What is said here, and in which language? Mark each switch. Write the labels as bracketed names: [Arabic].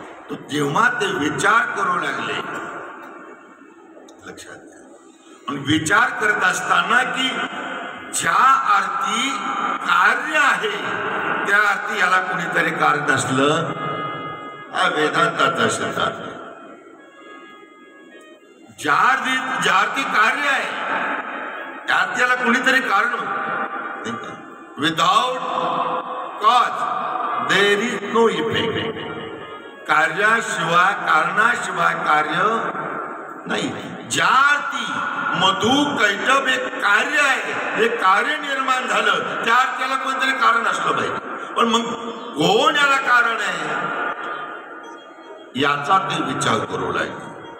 [Marathi] तो जेव्हा ते विचार करू लागले, लक्षात घ्या, विचार करत असताना की ज्या अर्थी कार्य आहे त्या अर्थी याला कोणीतरी कारण असलं, हा वेदांताचा सिद्धांत. ज्या अर्थी कार्य आहे त्यात त्याला कोणीतरी कारण. [English] Without cause there is no effect. [Marathi] कार्याशिवाय कारणाशिवाय कार्य नाही. ज्या अर्थी मधु कैटभ एक कार्य आहे, हे कार्य निर्माण झालं त्या त्याला कोणतरी कारण असलं पाहिजे. पण मग कोण याला कारण आहे याचा ते विचार करू लागले.